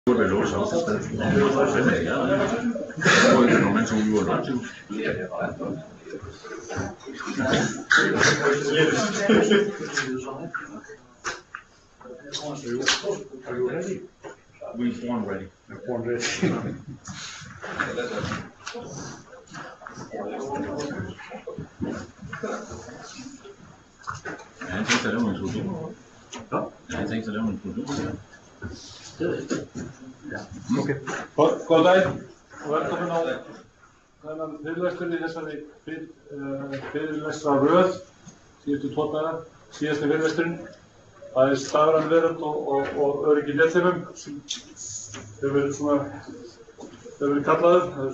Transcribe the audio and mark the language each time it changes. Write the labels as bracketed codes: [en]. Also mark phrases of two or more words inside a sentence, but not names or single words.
[en] We born ready. Born ready. [da] Han tænkte sig at lave en introduktion. Han tænkte sig at lave en introduktion. [en] Okay. [is] Góðan daginn og velkomin á þennan fyrirlestur í þessari fyrirlestra síðustu 2 daga, síðasti fyrirlesturinn. Það Stafræn Veröld og öryggi í netþjónum sem hefur verið kallaður.